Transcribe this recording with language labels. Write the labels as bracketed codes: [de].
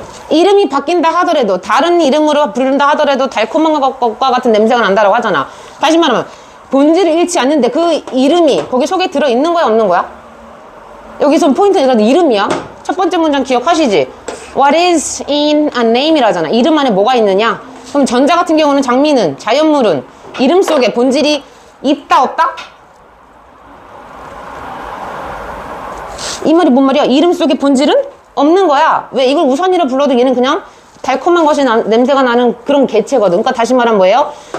[ko] 이름이 바뀐다 하더라도 다른 이름으로 부른다 하더라도 달콤한 것과 같은 냄새가 난다라고 하잖아. 다시 말하면 본질을 잃지 않는데 그 이름이 거기 속에 들어있는 거야 없는 거야? 여기서 포인트는 이름이야. 첫 번째 문장 기억하시지? [en] What is in a name [ko] 이라잖아. 이름 안에 뭐가 있느냐? 그럼 전자 같은 경우는 장미는 자연물은 이름 속에 본질이 있다 없다? 이 말이 뭔 말이야? 이름 속에 본질은 없는 거야. 왜? 이걸 우선이라 불러도 얘는 그냥 달콤한 것이 냄새가 나는 그런 개체거든. 그러니까 다시 말하면 뭐예요?